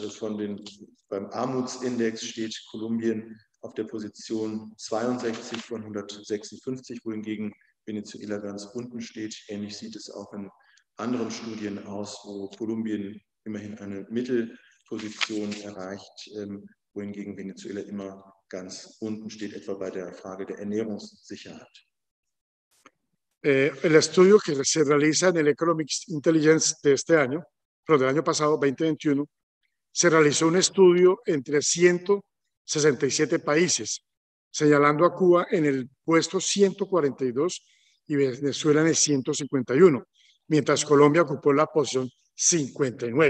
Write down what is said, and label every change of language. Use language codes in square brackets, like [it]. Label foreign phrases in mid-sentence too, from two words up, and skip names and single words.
[de] Beim Armutsindex steht Kolumbien auf der Position 62 von 156, wohingegen Venezuela ganz unten steht. Ähnlich sieht es auch in anderen Studien aus, wo Kolumbien immerhin eine Mittelposition erreicht, wohingegen Venezuela immer ganz unten steht, etwa bei der Frage der Ernährungssicherheit. [es] El estudio que se realiza en el Economic Intelligence de este año, pero del año pasado, 2021, se realizó un estudio entre 167 países, señalando a Cuba en el puesto 142 y Venezuela en el 151, mientras Colombia ocupó la posición 59.